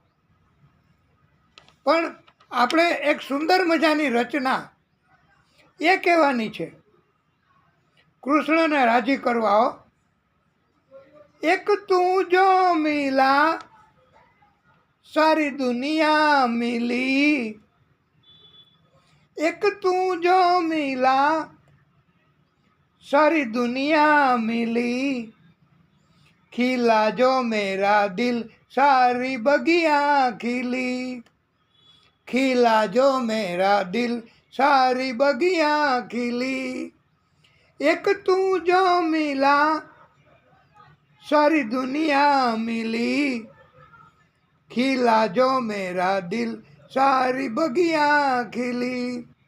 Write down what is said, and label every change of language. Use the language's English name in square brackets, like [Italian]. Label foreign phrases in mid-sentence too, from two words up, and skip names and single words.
[Gujarati] પણ આપણે એક સુંદર મજાની રચના એ કહેવાની છે કૃષ્ણને રાજી કરવા હો. [Hindi] एक तू जो मिला सारी दुनिया मिली, एक तू जो मिला सारी दुनिया मिली, खिला जो मेरा दिल सारी बगिया खिली, खिला जो मेरा दिल सारी बगिया खिली, एक तू जो मिला सारी दुनिया मिली, खिला जो मेरा दिल सारी बगिया खिली,